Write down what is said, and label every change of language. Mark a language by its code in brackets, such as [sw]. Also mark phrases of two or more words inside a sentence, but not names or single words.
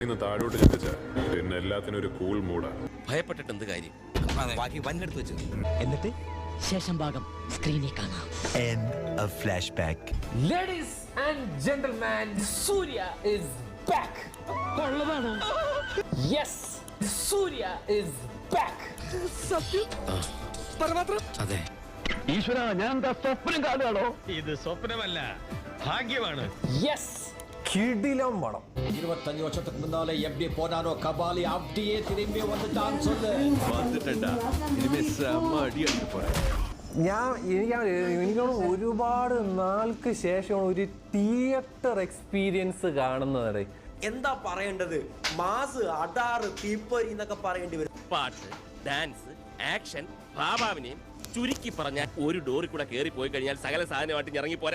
[ml] ഇന്ന് താഴോട്ട് ചിന്തിച്ച പിന്നെ എല്ലാത്തിനും ഒരു കൂൾ മൂടാണ്. ഭയപ്പെട്ടിട്ട് എന്ത് കാര്യം? ബാക്കി വന്നെടുത്ത് വെച്ചു. എന്നിട്ട് ശേഷം ഭാഗം സ്ക്രീനിൽ കാണാം. [en] End of flashback. Ladies and gentlemen, Surya is back. Yes, Surya is back. [ml] അതെ, ഈശ്വര, ഞാൻ എന്താ സ്വപ്നം കാണുകയാണോ? ഇത് സ്വപ്നമല്ല, ഭാഗ്യമാണ്. Yes, കിടിലം പടം. [ta] 25 வருஷத்துக்கு முன்னாலே எப்படி போனாரோ கபாலி அப்படியே திரும்பி வந்துட்டான்னு சொல்லு. [ml] വന്നിട്ടുണ്ടാ ഇനിമേ സെമ്മ അടിയാണ് പോരാ. എനിക്കാണ് ഒരുപാട് നാൾക്ക് ശേഷം ഒരു [en] theater experience [ml] കാണുന്നത്. എന്താ പറയേണ്ടത്? മാസ്, അടാറ്, തീപ്പൊരി എന്നൊക്കെ പറയേണ്ടി വരും. പാട്ട്, ഡാൻസ്, ആക്ഷൻ, ഭാവാവിനെയും ചുരുക്കി പറഞ്ഞാൽ ഒരു ഡോറിൽ കൂടെ കയറി പോയി കഴിഞ്ഞാൽ സകല സാധനമായിട്ട് ഇറങ്ങി പോരാ.